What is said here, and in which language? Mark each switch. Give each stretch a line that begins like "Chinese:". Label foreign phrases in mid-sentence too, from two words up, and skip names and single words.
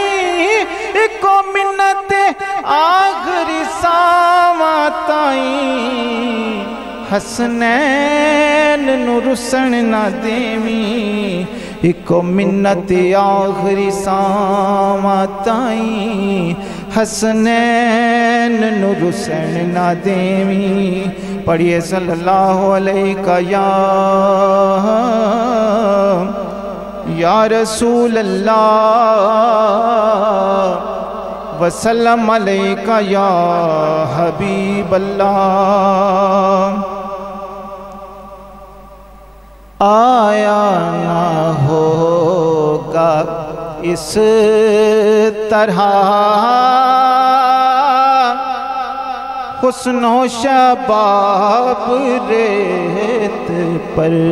Punjabi: اکو منت آخری ساواں تائیں حسنین نوں رسن نہ دیوی. اکو منت آخری ساواں تائیں حسنین نوں رسن نہ دیوی.
Arabic: पढ़िए صلی اللہ علیہ یا رسول اللہ وسلم علیک یا حبیب اللہ.
Urdu: آیا نہ ہوگا اس طرح حسن و شباب ریت پر.